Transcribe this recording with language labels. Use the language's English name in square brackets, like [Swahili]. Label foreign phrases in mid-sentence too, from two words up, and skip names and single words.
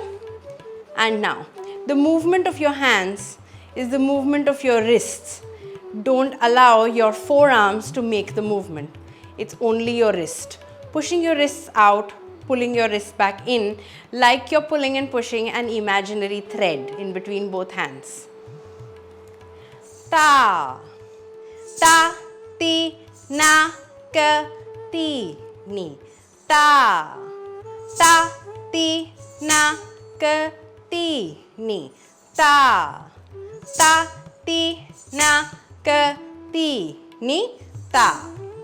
[English] And now the movement of your hands is the movement of your wrists. Don't allow your forearms to make the movement. It's only your wrist. Pushing your wrists out, pulling your wrists back in, like you're pulling and pushing an imaginary thread in between both hands. Ta, ta, ti, na, ka, ti, ni. Ta, ta, ti, na, ka, ti, ni. Ta, ta, ti, na, ka, ti, ni. Ta.